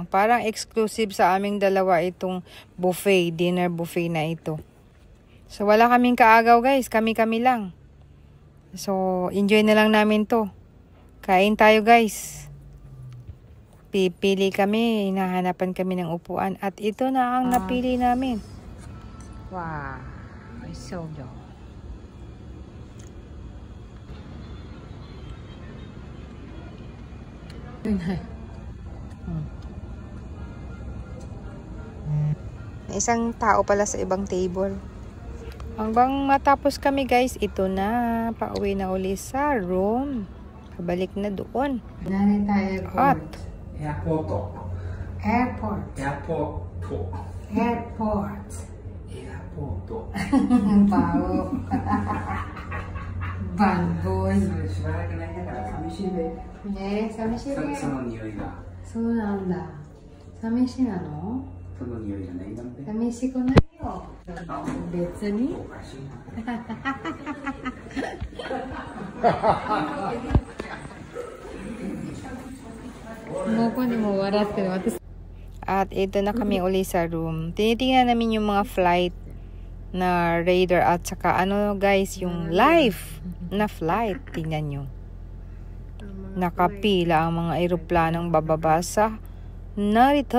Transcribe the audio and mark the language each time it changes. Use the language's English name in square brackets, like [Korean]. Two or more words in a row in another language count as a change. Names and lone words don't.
[Filipino] Parang exclusive sa aming dalawa itong buffet, [English] dinner buffet [Filipino] na ito. So wala kaming kaagaw guys, kami-kami lang. So enjoy na lang namin to. Kain tayo guys. Pipili kami, hinahanapan kami ng upuan at ito na ang napili namin. [English] Wow, it's so good. [Filipino] Isang tao pala sa ibang table. Hanggang matapos kami guys, ito na. Pauwi na uli sa room. Pabalik na doon. At Airport. Airport. Airport. Airport. Airport. Pao. [English] Bad boy. [Japanese] しばらくないから寂しいね。ねえ、寂しいね。その匂いが。そうなんだ。寂しいなの？その匂いがないなんて。寂しくないよ。別に。おかしいな。もうこにも笑ってる私。 [Filipino] At ito na kami uli sa room. Tinitingnan namin yung mga flight na radar at saka ano guys, yung live na flight. Tingnan nyo. Nakapila ang mga eroplanong bababa sa narito.